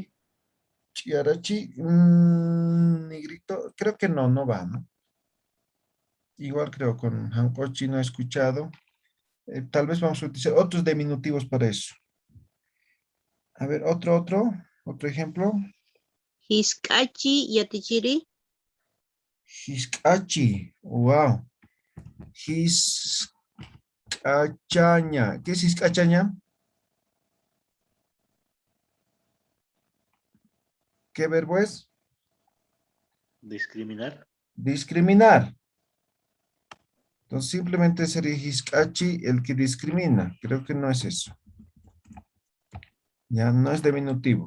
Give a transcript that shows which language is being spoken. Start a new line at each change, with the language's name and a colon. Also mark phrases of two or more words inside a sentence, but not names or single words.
Spanish: Chiarachi, negrito, creo que no, no va, ¿no? Igual creo con Hancochi no he escuchado. Tal vez vamos a utilizar otros diminutivos para eso. A ver, otro ejemplo.
Aymara: Hiscachi y atichiri. Hiscachi, wow. Hiscachaña.
Spanish: ¿Qué es hiscachaña? ¿Qué verbo es? Discriminar. Discriminar. Entonces simplemente sería hiscachi el que discrimina. Creo que no es eso. Ya no es diminutivo.